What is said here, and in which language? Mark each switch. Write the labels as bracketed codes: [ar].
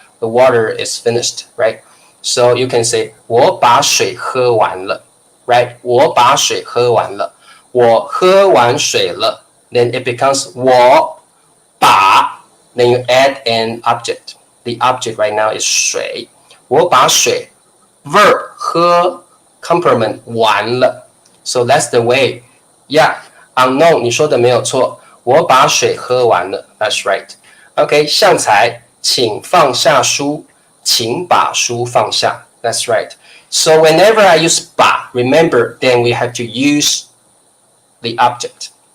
[en] The water is finished, right? So you can say 我把水喝完了, right? [zh] 我把水喝完了.我喝完水了. [en] Then it becomes 我把, then you add an object. The object right now is 水. [zh] 我把水 verb 喝 complement 完了. [en] So that's the way. [zh] Yeah, unknown 你说的没有错，我把水喝完了. [en] That's right. [zh] Okay, 向才请放下书，请把书放下. [en] That's right. So whenever I use 把, remember, then we have to use the object.